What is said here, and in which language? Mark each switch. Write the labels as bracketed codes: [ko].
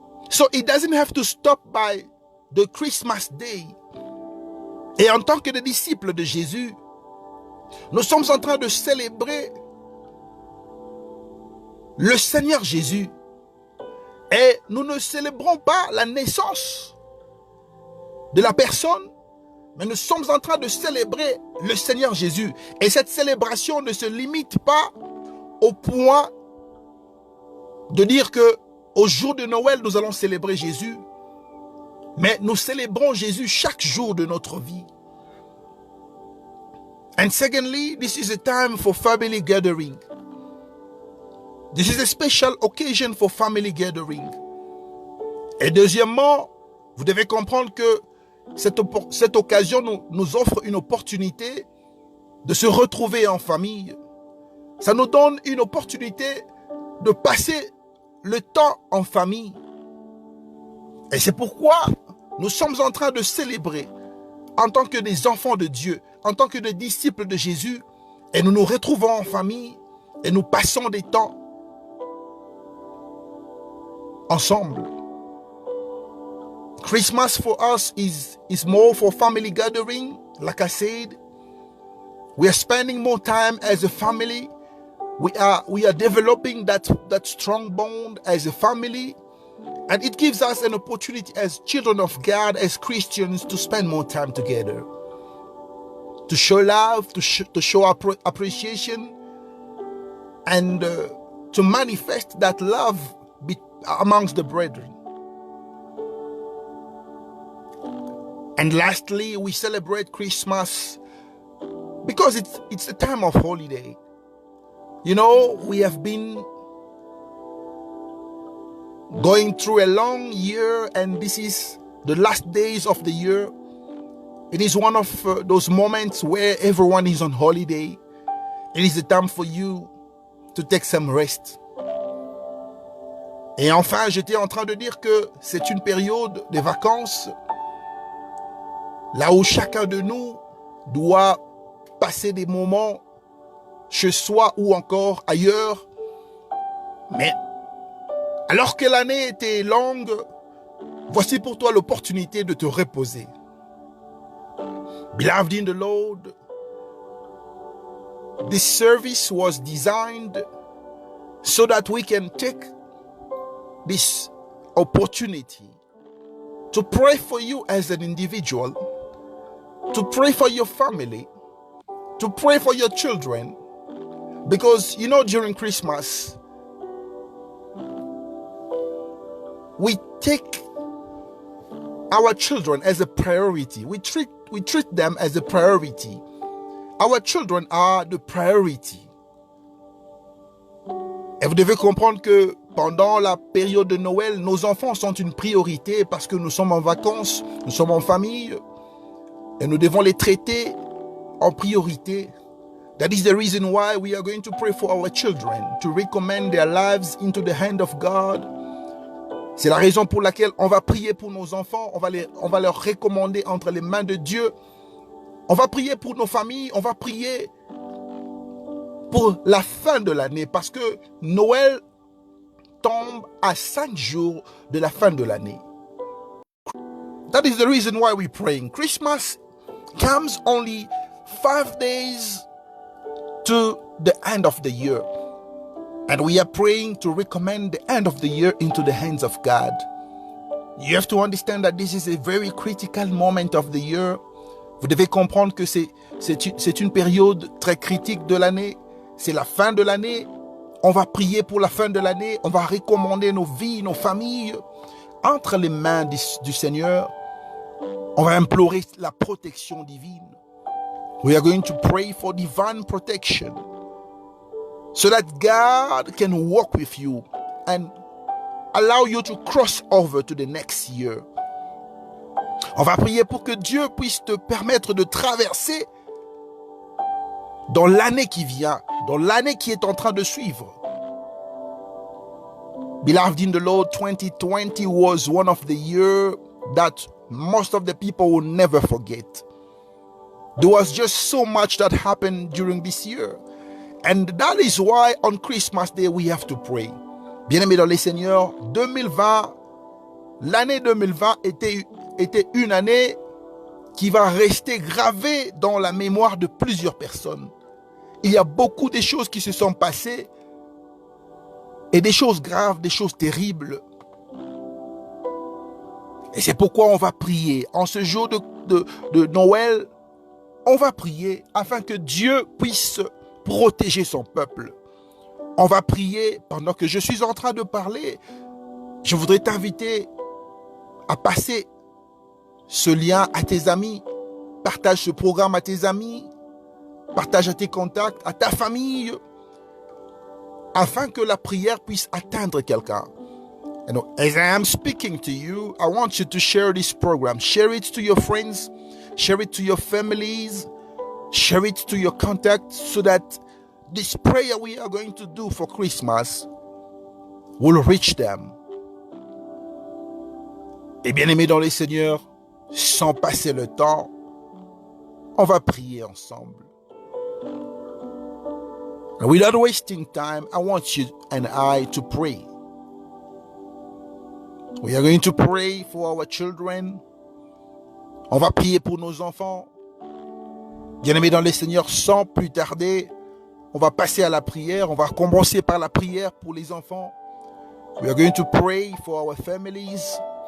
[en] So it doesn't have to stop by the Christmas day. [fr] Et en tant que des disciples de Jésus, nous sommes en train de célébrer le Seigneur Jésus. Et nous ne célébrons pas la naissance de la personne, mais nous sommes en train de célébrer le Seigneur Jésus. Et cette célébration ne se limite pas au point de dire que au jour de Noël, nous allons célébrer Jésus, mais nous célébrons Jésus chaque jour de notre vie. [en] And secondly, this is a time for family gathering. This is a special occasion for family gathering. [fr] Et deuxièmement, vous devez comprendre que cette occasion nous offre une opportunité de se retrouver en famille. Ça nous donne une opportunité de passer le temps en famille. Et c'est pourquoi nous sommes en train de célébrer en tant que des enfants de Dieu, en tant que des disciples de Jésus, et nous nous retrouvons en famille et nous passons des temps ensemble. [en] Christmas for us is more for family gathering. Like I said, we are spending more time as a family. We are developing that strong bond as a family, and it gives us an opportunity as children of God, as Christians, to spend more time together, to show love, to show appreciation, and to manifest that love amongst the brethren. And lastly, we celebrate Christmas because it's a time of holiday. You know, we have been going through a long year, and this is the last days of the year. It is one of those moments where everyone is on holiday. It is a time for you to take some rest. [fr] Et enfin, j'étais en train de dire que c'est une période de vacances, là où chacun de nous doit passer des moments chez soi ou encore ailleurs. Mais alors que l'année était longue, voici pour toi l'opportunité de te reposer. [en] Beloved in the Lord, this service was designed so that we can take this opportunity to pray for you as an individual, to pray for your family, to pray for your children. Because, you know, during Christmas, we take our children as a priority. We treat them as a priority. Our children are the priority. [fr] Et vous devez comprendre que pendant la période de Noël, nos enfants sont une priorité parce que nous sommes en vacances, nous sommes en famille et nous devons les traiter en priorité. [en] That is the reason why we are going to pray for our children, to recommend their lives into the hand of God. [fr] C'est la raison pour laquelle on va prier pour nos enfants, on va leur recommander entre les mains de Dieu. On va prier pour nos familles, on va prier pour la fin de l'année, parce que Noël tombe à 5 jours de la fin de l'année. [en] That is the reason why we're praying. Christmas comes only 5 days to the end of the year. And we are praying to recommend the end of the year into the hands of God. You have to understand that this is a very critical moment of the year. [fr] Vous devez comprendre que c'est une période très critique de l'année. C'est la fin de l'année. On va prier pour la fin de l'année. On va recommander nos vies, nos familles entre les mains du Seigneur. On va implorer la protection divine. [en] We are going to pray for divine protection so that God can walk with you and allow you to cross over to the next year. [fr] On va prier pour que Dieu puisse te permettre de traverser dans l'année qui vient, dans l'année qui est en train de suivre. [en] Beloved in the Lord, 2020 was one of the years that most of the people will never forget. There was just so much that happened during this year. And that is why on Christmas Day we have to pray. [fr] Bien-aimés dans les Seigneurs, 2020, l'année 2020 était une année qui va rester gravée dans la mémoire de plusieurs personnes. Il y a beaucoup de choses qui se sont passées et des choses graves, des choses terribles. Et c'est pourquoi on va prier. En ce jour de Noël, on va prier afin que Dieu puisse protéger son peuple. On va prier pendant que je suis en train de parler. Je voudrais t'inviter à passer ce lien à tes amis. Partage ce programme à tes amis. Partage à tes contacts, à ta famille, afin que la prière puisse atteindre quelqu'un. [en] And as I am speaking to you, I want you to share this program. Share it to your friends. Share it to your families. Share it to your contacts so that this prayer we are going to do for Christmas will reach them. [fr] Et bien aimés dans les Seigneurs, sans passer le temps, on va prier ensemble. [en] And without wasting time, I want you and I to pray. We are going to pray for our children. [fr] On va prier pour nos enfants. Bien-aimés dans les Seigneurs, sans plus tarder, on va passer à la prière. On va commencer par la prière pour les enfants. [en] We are going to pray for our families.